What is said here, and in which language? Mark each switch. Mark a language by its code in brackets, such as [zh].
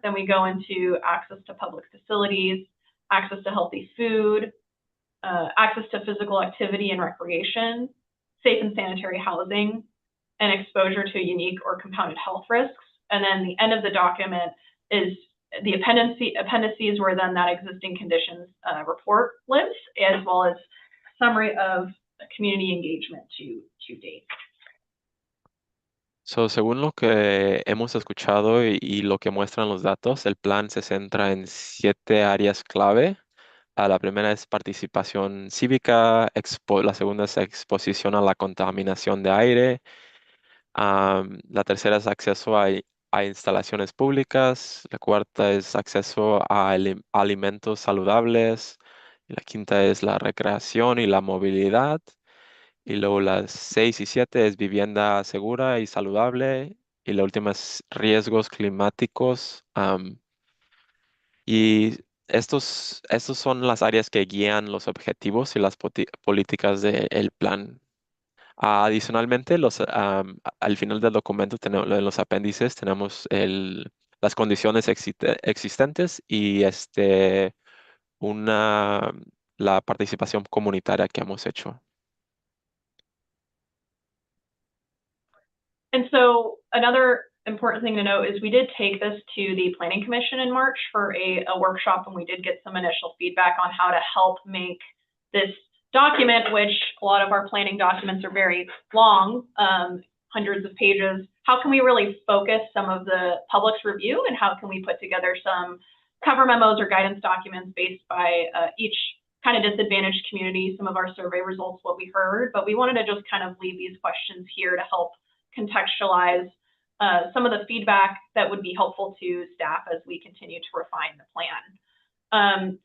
[en] Then we go into access to public facilities, access to healthy food, access to physical activity and recreation, safe and sanitary housing, and exposure to unique or compounded health risks. And then the end of the document is the appendices where then that existing conditions report lives, as well as summary of community engagement to date. [es] Según lo que hemos escuchado y lo que muestran los datos, el plan se centra en 7 áreas clave. La primera es participación cívica, la segunda es exposición a la contaminación de aire, la tercera es acceso a instalaciones públicas, la cuarta es acceso a alimentos saludables, y la quinta es la recreación y la movilidad, y luego las 6 y 7 es vivienda segura y saludable, y la última es riesgos climáticos. Y estos son las áreas que guían los objetivos y las políticas del plan. Adicionalmente, al final del documento, en los apéndices, tenemos las condiciones existentes y la participación comunitaria que hemos hecho. [en] And so another important thing to note is we did take this to the Planning Commission in March for a workshop, and we did get some initial feedback on how to help make this document, which a lot of our planning documents are very long, hundreds of pages, how can we really focus some of the public's review, and how can we put together some cover memos or guidance documents based by each kind of disadvantaged community, some of our survey results, what we heard, but we wanted to just kind of leave these questions here to help contextualize some of the feedback that would be helpful to staff as we continue to refine the plan.